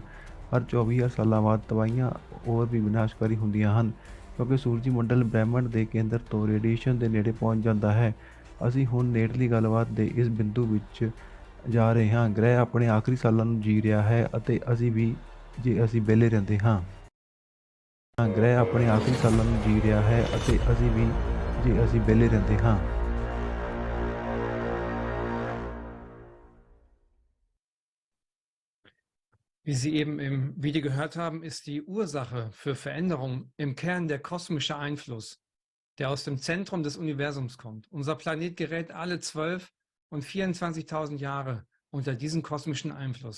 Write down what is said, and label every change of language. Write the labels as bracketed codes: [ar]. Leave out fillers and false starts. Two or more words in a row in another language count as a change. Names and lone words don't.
[pa] ਹਰ 24,000 ਸਾਲਾਂ ਬਾਅਦ ਤਬਾਹੀਆਂ ਹੋਰ ਵੀ ਵਿਨਾਸ਼ਕਾਰੀ ਹੁੰਦੀਆਂ ਹਨ, ਕਿਉਂਕਿ ਸੂਰਜੀ ਮੰਡਲ ਬ੍ਰਹਿਮੰਡ ਦੇ ਕੇਂਦਰ ਤੋਂ ਰੇਡੀਏਸ਼ਨ ਦੇ ਨੇੜੇ ਪਹੁੰਚ ਜਾਂਦਾ ਹੈ। ਅਸੀਂ ਹੁਣ ਨੇੜਲੀ ਗੱਲਬਾਤ ਦੇ ਇਸ ਬਿੰਦੂ ਵਿੱਚ ਜਾ ਰਹੇ ਹਾਂ। ਗ੍ਰਹਿ ਆਪਣੇ ਆਖਰੀ ਸਾਲਾਂ ਨੂੰ ਜੀ ਰਿਹਾ ਹੈ ਅਤੇ ਅਸੀਂ ਵੀ, ਜੇ ਅਸੀਂ ਵਿਹਲੇ ਰਹਿੰਦੇ ਹਾਂ। ਗ੍ਰਹਿ ਆਪਣੇ ਆਖਰੀ ਸਾਲਾਂ ਨੂੰ ਜੀ ਰਿਹਾ ਹੈ ਅਤੇ ਅਸੀਂ ਵੀ, ਜੇ ਅਸੀਂ ਵਿਹਲੇ ਰਹਿੰਦੇ ਹਾਂ। [de] Wie Sie eben im Video gehört haben, ist die Ursache für Veränderungen im Kern der kosmische Einfluss, der aus dem Zentrum des Universums kommt. Unser Planet gerät alle 12 und 24.000 Jahre unter diesen kosmischen Einfluss.